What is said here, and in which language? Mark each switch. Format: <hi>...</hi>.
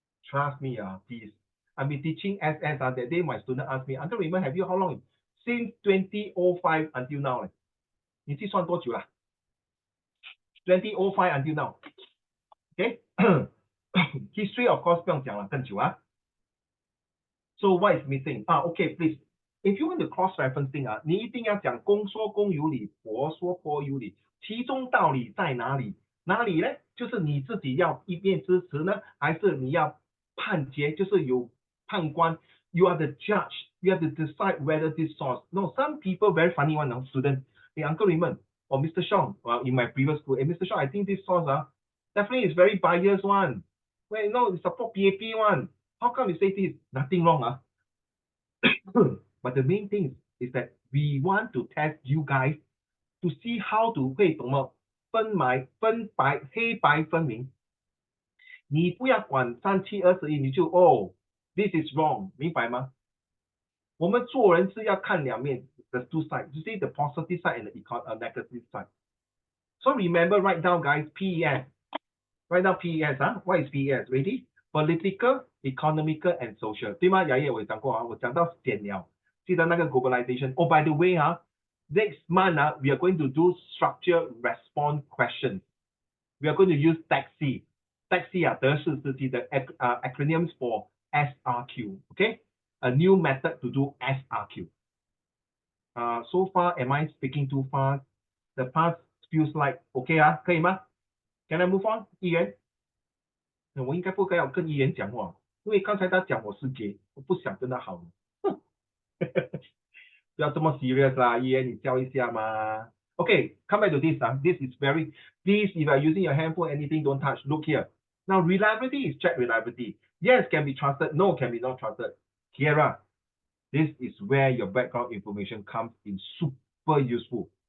<en>Trust me please. I've been teaching SS that day my student asked me, Uncle Raymond, have you how long? Since 2005 until now.</en> <zh>你计算多久了？</zh> <en>2005 until now. Okay? History of course</en> <zh>不用讲了，更久</zh> <en>So what is missing? Okay, please. If you want to cross referencing</en> <zh>你一定要讲公说公有理，婆说婆有理，其中道理在哪里？哪里呢？就是你自己要一面之词呢，还是你要判决？就是有判官。</zh> <en>You are the judge. You have to decide whether this source. No, some people very funny one student. Hey, Uncle Raymond or Mr. Sean, in my previous school. Hey, Mr. Sean, I think this source definitely is very biased one. Well, no, it's support PAP one. How come you say this? Nothing wrong But the main thing is that we want to test you guys to see how to</en> <zh>会怎么分白黑白分明。你不要管3721，你就</zh> <en>this is wrong，</en> <zh>明白吗？我们做人是要看两面</zh> <en>the two sides. You see the positive side and the negative side. So remember, write down guys, PES. Write down PES What is PES? Ready? Political, economical, and social.</en> <zh>对吗？雅叶我讲过我讲到点了。记得那个 globalization.</zh> <en>Oh, by the way next month we are going to do structure response questions. We are going to use taxi. Taxi</en> <zh>德式司机的</zh> <en>acronyms for SRQ. Okay? A new method to do SRQ. So far, am I speaking too fast? The past few slides, okay</en> <zh>可以吗 ？</zh> <en>Can I move on?</en> <zh>议员，我应该不该要跟议员讲话，因为刚才他讲我是 gay， 我不想跟他好。不要这么 serious 啦，议员你教一下嘛。</zh> <en>Okay, come back to this. This is very, please, if you are using your handphone, anything, don't touch. Look here. Now, reliability is check reliability. Yes, can be trusted. No, can be not trusted. Kiera, this is where your background information comes in super useful.</en>